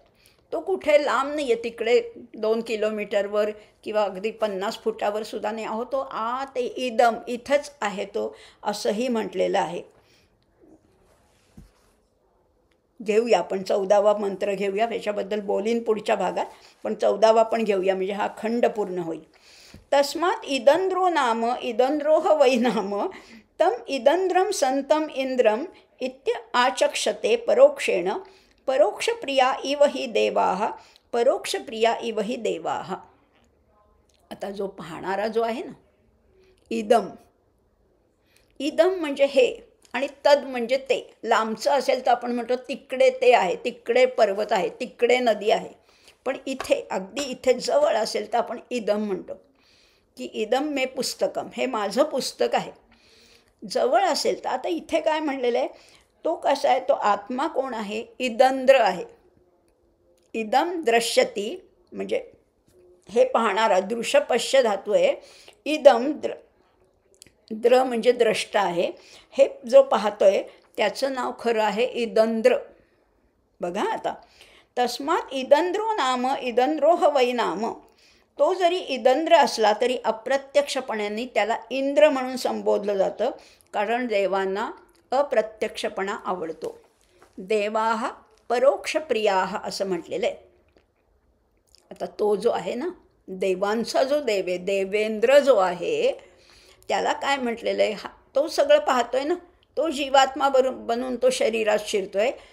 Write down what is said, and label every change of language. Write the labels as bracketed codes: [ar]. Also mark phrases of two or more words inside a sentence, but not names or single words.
[mr] तो कुठे लांब नाही आहे, तिकडे 2 किलोमीटरवर किंवा अगदी 50 फुटावर सुद्धा नाही. अहो, तो ते इदम इथंच आहे तो, असंही म्हटलेलं आहे. घेऊया आपण 14वा मंत्र घेऊया, त्याच्याबद्दल बोलीन पुढच्या भागात, पण 14वा पण घेऊया म्हणजे हा खंड पूर्ण होईल. [sa] तस्मात् इदंद्रो नाम इदंद्रोह वै नाम तम इदंद्रम संतम इंद्रम इत्य आचक्षते परोक्षेण परोक्षप्रिया इव हि देवाः परोक्षप्रिया इव हि देवाः. [mr] आता जो पाहणारा जो आहे ना, इदम म्हणजे हे, आणि तद म्हणजे ते. लांबचं असेल तर आपण म्हणतो तिकडे ते आहे, तिकडे पर्वत आहे, तिकडे नदी आहे. पण इथे, अगदी इथे जवळ असेल तर आपण इदम म्हणतो की [sa] इदम मे पुस्तकम, [mr] हे माझं पुस्तक आहे. जवळ असेल तर आता इथे काय म्हणलेलं आहे, तो कसा आहे, तो आत्मा कोण आहे? इदंद्र आहे. [sa] इदम द्रश्यती [mr] म्हणजे हे पाहणारा, दृश्य पश्य धातू आहे. इदम द्र म्हणजे द्रष्टा आहे. हे जो पाहतोय त्याचं नाव खरं आहे इदंद्र. बघा आता, [sa] तस्मात इदंद्रो नाम इदंद्रोह वै नाम. [mr] तो जरी इदंद्र असला तरी अप्रत्यक्षपणाने त्याला इंद्र म्हणून संबोधलं जातं, कारण देवांना अप्रत्यक्षपणा आवडतो. [sa] देवाः परोक्षप्रियाः [mr] असं म्हटलेलं आहे. आता तो जो आहे ना, देवांचा जो देव आहे, देवेंद्र जो आहे, त्याला काय म्हटलेलं आहे, तो सगळं पाहतोय ना, तो जीवात्मा बनून तो शरीरात शिरतोय.